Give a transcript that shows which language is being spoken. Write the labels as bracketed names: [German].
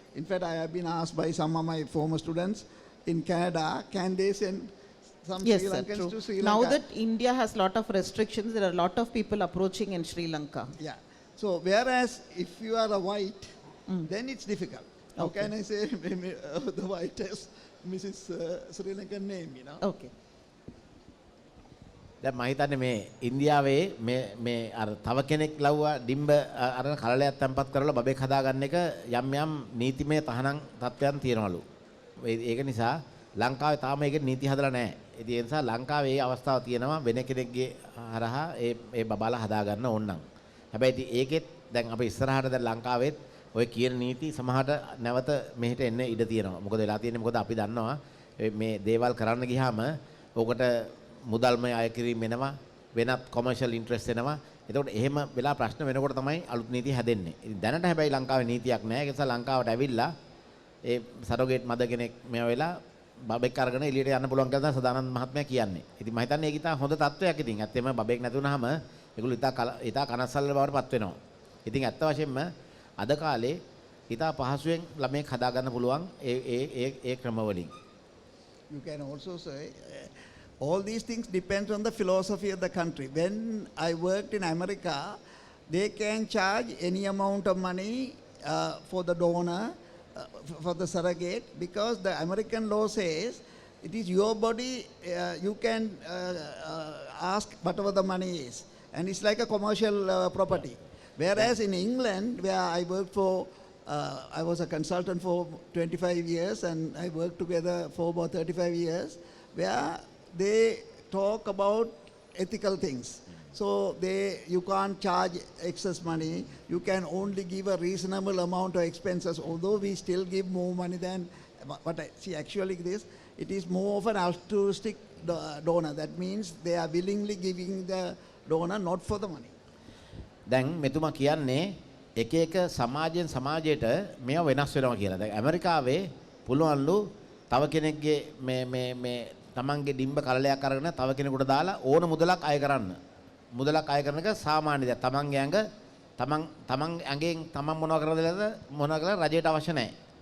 [English] In fact, I have been asked by some of my former students in Canada, can they send some Sri Lankans to Sri Lanka? Now that India has a lot of restrictions, there are a lot of people approaching in Sri Lanka. Yeah. So whereas if you are a white, then it's difficult. How can I say the whitest Mrs. Sri Lankan name, you know? [Sinhala] දැන් මම හිතන්නේ මේ ඉන්දියාවේ මේ අර තව කෙනෙක් ලව්වා ඩිම්බ අරන කලලයක් තැම්පත් කරලා බබෙක් හදාගන්න එක යම් නීතිමය තහනම් තත්ත්වයන් තියෙනවලු. ඒක නිසා ලංකාවේ තාම ඒක නීති හදලා නැහැ. ඉතින් ඒ නිසා ලංකාවේ මේ අවස්ථාව තියෙනවා වෙන කෙනෙක්ගේ හරහා ඒ බබාලා හදාගන්න ඕන නම්. හැබැයි ඉතින් ඒකෙත් දැන් අපි ඉස්සරහට දැන් ලංකාවෙත් ඔය කියන නීති සමහරට නැවත මෙහෙට එන්න ඉඩ තියෙනවා. මොකද වෙලා තියෙන්නේ මොකද අපි දන්නවා මේ දේවල් කරන්න ගියාම ඕකට මුදල්මය අය කිරීම එනවා වෙනත් කොමර්ෂල් ඉන්ට්‍රස්ට් එනවා. එතකොට එහෙම වෙලා ප්‍රශ්න වෙනකොට තමයි අලුත් නීති හැදෙන්නේ. ඉතින් දැනට හැබැයි ලංකාවේ නීතියක් නැහැ. ඒ නිසා ලංකාවට ඇවිල්ලා ඒ සරෝගේට් මද කෙනෙක් මෙයා වෙලා බබෙක් අරගෙන එළියට යන්න පුළුවන් කියලා සදානන්ද මහත්මයා කියන්නේ. ඉතින් මම හිතන්නේ ඒක ඉතින් හොඳ තත්ත්වයක්. ඉතින් ඇත්තෙම බබෙක් නැති වුනහම ඒගොල්ලෝ ඉතා කනස්සල්ල බවට පත් වෙනවා. ඉතින් ඇත්ත වශයෙන්ම අද කාලේ ඉතා පහසුවෙන් ළමයෙක් හදාගන්න පුළුවන් ඒ ක්‍රමවලින්. [English] You can also say all these things depend on the philosophy of the country. When I worked in America, they can charge any amount of money for the donor, for the surrogate, because the American law says it is your body, you can ask whatever the money is. And it's like a commercial property. Whereas in England, where I worked for, I was a consultant for 25 years and I worked together for about 35 years, where they talk about ethical things. So you can't charge excess money. You can only give a reasonable amount of expenses, although we still give more money than, but see actually it is more of an altruistic donor. That means they are willingly giving the donor not for the money. [Sinhala] දැන් මෙතුමා කියන්නේ එක එක සමාජයෙන් සමාජයට මේවා වෙනස් වෙනවා කියලා. දැන් ඇමරිකාවේ පුළුවන්ලු තව කෙනෙක්ගේ මේ තමන්ගේ ඩිම්බ කලලයක් අරගෙන තව කෙනෙකුට දාලා ඕන මුදලක් අය කරන්න. මුදලක් අය කරන එක සාමාන්‍ය දෙයක්. තමන්ගේ ඇඟ තමන් ඇඟෙන් තමන් මොනවා කරලා රජයට අවශ්‍ය නැහැ.